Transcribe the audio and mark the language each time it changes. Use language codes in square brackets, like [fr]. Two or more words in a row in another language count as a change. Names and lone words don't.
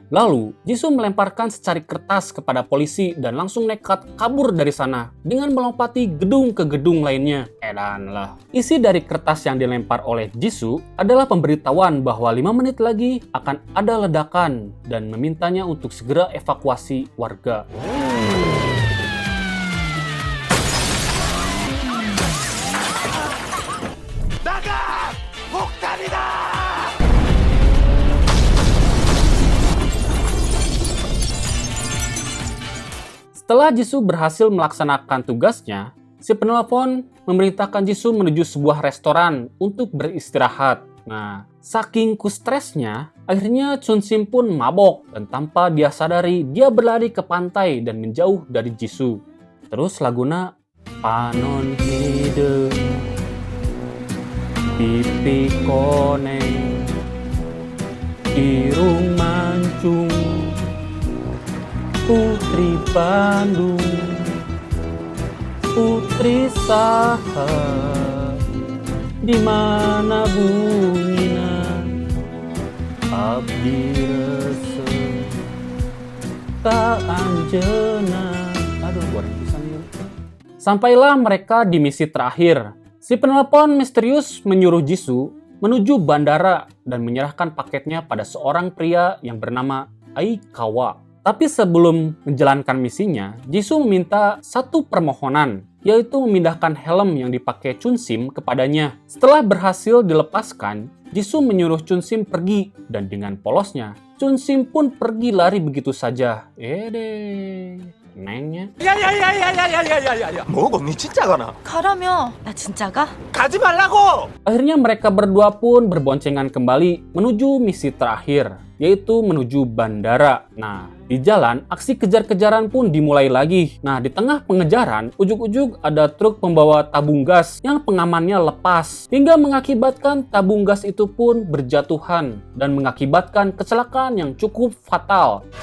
[id] Lalu Jisoo melemparkan secari kertas kepada polisi dan langsung nekat kabur dari sana dengan melompati gedung ke gedung lainnya. Edan lah. Isi dari kertas yang dilempar oleh Jisoo adalah pemberitahuan bahwa 5 menit lagi akan ada ledakan dan memintanya untuk segera evakuasi warga. [ko] 나가! 폭탄이다! [id] Setelah Jisoo berhasil melaksanakan tugasnya, si penelpon memerintahkan Jisoo menuju sebuah restoran untuk beristirahat. Nah, saking stresnya, akhirnya Chunsim pun mabok dan tanpa dia sadari, dia berlari ke pantai dan menjauh dari Jisoo. [su] Terus laguna Panon Hidung Pipi Koneng Irung Mancung Putri Bandung Putri Saha di mana bungina abdi rasa tak anjeuna. Aduh, goreng pisan ya. [id] Sampailah mereka di misi terakhir. Si penelpon misterius menyuruh Jisoo menuju bandara dan menyerahkan paketnya pada seorang pria yang bernama Aikawa. Tapi sebelum menjalankan misinya, Jisoo meminta satu permohonan, yaitu memindahkan helm yang dipakai Chunsim kepadanya. Setelah berhasil dilepaskan, Jisoo menyuruh Chunsim pergi, dan dengan polosnya, Chunsim pun pergi lari begitu saja. Nengnya. [ko] 야야야야야야야야야! 뭐고 니 진짜 가나? 가라며. 나 진짜 가? 가지 말라고! [id] Akhirnya mereka berdua pun berboncengan kembali menuju misi terakhir, yaitu menuju bandara. Nah, di jalan, aksi kejar-kejaran pun dimulai lagi. Nah, di tengah pengejaran, ujug-ujug ada truk pembawa tabung gas yang pengamannya lepas, hingga mengakibatkan tabung gas itu pun berjatuhan dan mengakibatkan kecelakaan yang cukup fatal.